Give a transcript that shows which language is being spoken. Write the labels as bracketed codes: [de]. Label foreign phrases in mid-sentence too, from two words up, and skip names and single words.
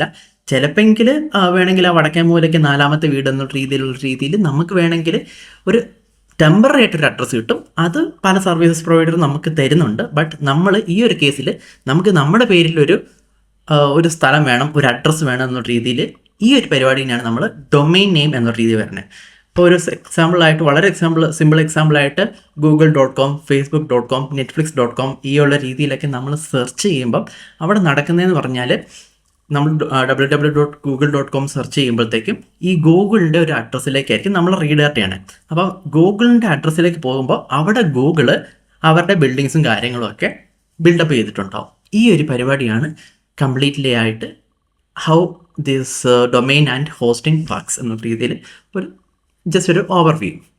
[ml] ചിലപ്പെങ്കിൽ വേണമെങ്കിൽ ആ വടക്കേ മൂലയ്ക്ക് 4ാമത്തെ വീട് എന്നുള്ള രീതിയിൽ നമുക്ക് വേണമെങ്കിൽ ഒരു ടെമ്പററി ആയിട്ടൊരു അഡ്രസ്സ് കിട്ടും. അത് പല സർവീസസ് പ്രൊവൈഡറും നമുക്ക് തരുന്നുണ്ട്. ബട്ട് നമ്മൾ ഈ ഒരു കേസിൽ നമുക്ക് നമ്മുടെ പേരിലൊരു ഒരു സ്ഥലം വേണം, ഒരു അഡ്രസ്സ് വേണം എന്നുള്ള രീതിയിൽ ഈ ഒരു പരിപാടിയാണ് നമ്മൾ [en] domain name [ml] എന്നുള്ള രീതി വരുന്നത്. ഇപ്പോൾ ഒരു എക്സാമ്പിളായിട്ട് വളരെ സിമ്പിൾ എക്സാമ്പിളായിട്ട് google.com, facebook.com, netflix.com ഈ ഉള്ള രീതിയിലൊക്കെ നമ്മൾ സെർച്ച് ചെയ്യുമ്പം അവിടെ നടക്കുന്നതെന്ന് പറഞ്ഞാൽ നമ്മൾ www.google.com സെർച്ച് ചെയ്യുമ്പോഴത്തേക്കും ഈ ഗൂഗിളിൻ്റെ ഒരു അഡ്രസ്സിലേക്കായിരിക്കും നമ്മൾ റീഡയറക്റ്റ് ചെയ്യണേ. അപ്പം ഗൂഗിളിൻ്റെ അഡ്രസ്സിലേക്ക് പോകുമ്പോൾ അവിടെ ഗൂഗിള് അവരുടെ ബിൽഡിങ്സും കാര്യങ്ങളും ഒക്കെ ബിൽഡപ്പ് ചെയ്തിട്ടുണ്ടാവും. ഈ ഒരു പരിപാടിയാണ് കംപ്ലീറ്റ്ലി ആയിട്ട് [en] how this domain and hosting works [ml] എന്ന രീതിയിൽ ഒരു ജസ്റ്റ് ഒരു ഓവർവ്യൂ.